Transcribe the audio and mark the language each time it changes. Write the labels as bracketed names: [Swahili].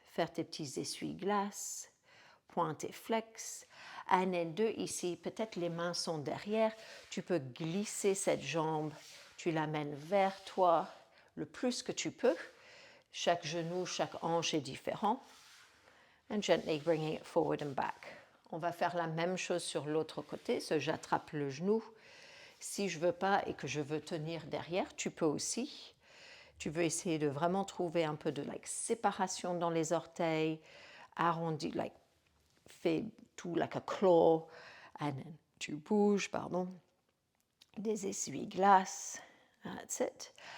[French] Faire tes petits essuie-glaces. Pointe et flex. Un et deux ici, peut-être les mains sont derrière. Tu peux glisser cette jambe. Tu l'amènes vers toi le plus que tu peux. Chaque genou, chaque hanche est différent. [English] And gently bringing it forward and back. [French] On va faire la même chose sur l'autre côté. J'attrape le genou. Si je veux pas et que je veux tenir derrière, tu peux aussi. Tu veux essayer de vraiment trouver un peu de séparation dans les orteils, arrondi, fais tout [English] like a claw, and then [French] tu bouges, des essuie-glaces, [English] that's it.